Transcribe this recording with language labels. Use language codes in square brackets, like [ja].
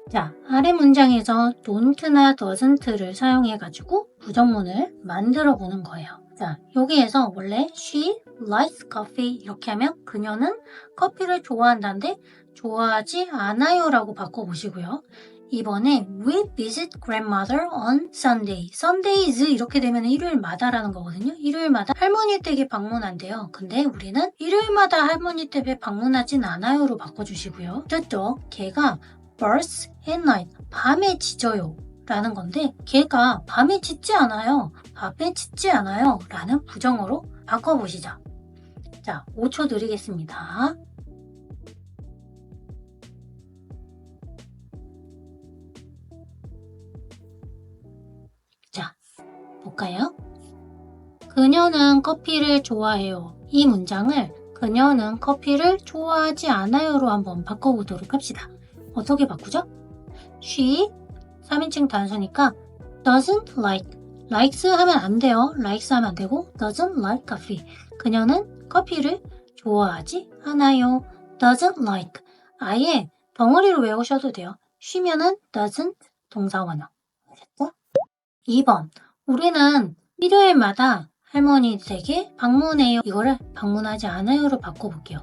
[ko] 자, 아래 문장에서 don't나 doesn't를 사용해가지고 부정문을 만들어 보는 거예요. 자, 여기에서 원래 [en] she likes coffee [ko] 이렇게 하면 그녀는 커피를 좋아한다는데 좋아하지 않아요 라고 바꿔보시고요. 이번에 [en] we visit grandmother on Sunday. [ko] Sundays 이렇게 되면 일요일마다라는 거거든요. 일요일마다 할머니 댁에 방문한대요. 근데 우리는 일요일마다 할머니 댁에 방문하진 않아요로 바꿔주시고요. 저쪽 걔가 [en] births at night. [ko] 밤에 짖어요. 라는 건데 걔가 밤에 짖지 않아요. 밤에 짖지 않아요. 라는 부정어로 바꿔보시죠. 자, 5초 드리겠습니다. 자, 볼까요? 그녀는 커피를 좋아해요. 이 문장을 그녀는 커피를 좋아하지 않아요로 한번 바꿔보도록 합시다. 어떻게 바꾸죠? [en] She [ko] 3인칭 단수니까 [en] doesn't like. [ko] likes 하면 안 돼요. [en] likes [ko] 하면 안 되고 [en] doesn't like coffee. [ko] 그녀는 커피를 좋아하지 않아요. [en] doesn't like. [ko] 아예 덩어리로 외우셔도 돼요. 쉬면은 doesn't 동사원어. 아셨죠? 2번. 우리는 일요일마다 할머니 댁에 방문해요. 이거를 방문하지 않아요로 바꿔볼게요.